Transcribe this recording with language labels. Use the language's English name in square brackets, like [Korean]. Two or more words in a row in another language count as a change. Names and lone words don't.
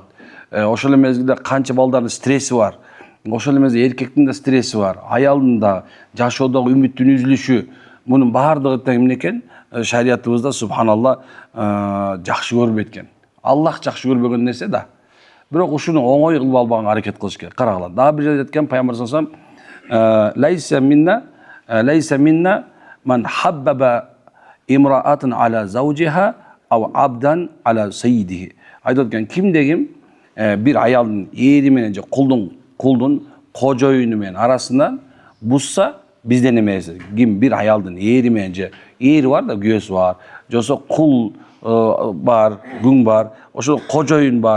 [Kyrgyz] Ошол эле мезгилде канча балдардын стресси бар. Ошол эле мезгилде эркектин да стресси бар, аялдын да, жашоодогу үмүттүн үзүлүшү. Мунун баардыгы тең эмне экен? Шариятыбызда субханалла жакшы көрбөйт экен. Аллах жакшы көрбөгөн нерсе да. Бирок ушуну оңой кылып албаганга аракет кылыш керек. Карагыла. Дагы бир жерде айткан пайгамбар [Arabic] صلى الله عليه وسلم ليس منا من خبب امرأة على زوجها أو عبدا على سيده. [Kyrgyz] Айтып аткан, кимде ким бир аялдын эри менен же кулдун кожоюну менен арасынан бузса, бизден эмес. Ким бир аялдын эри менен же эри бар да, күйөөсү бар, же болсо кул бар, күң бар, ошол кожоюн бар.